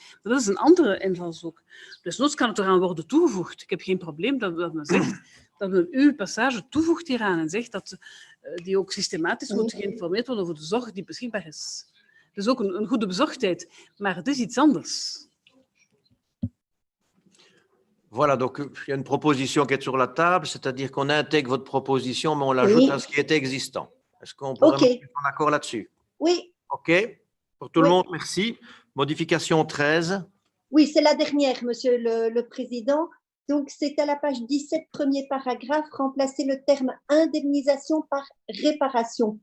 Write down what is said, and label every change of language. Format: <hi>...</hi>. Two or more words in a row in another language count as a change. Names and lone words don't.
<nl>Dat is een andere invalshoek. Dus noods kan het eraan worden toegevoegd. Ik heb geen probleem dat men zegt, dat men uw passage toevoegt hieraan en zegt dat die ook systematisch moet geïnformeerd worden over de zorg die beschikbaar is. Dus ook een goede bezorgdheid, maar het is iets anders.</nl> <fr>Voilà, donc il y a une proposition qui est sur la table, c'est-à-dire qu'on intègre votre proposition, mais on l'ajoute à ce qui est existant. Est-ce qu'on peut vraiment être en accord là-dessus? Oui. OK. Pour tout le monde, merci. Modification 13. Oui, c'est la dernière, Monsieur le Président. Donc, c'est à la page 17, premier paragraphe, remplacer le terme indemnisation par réparation.</fr>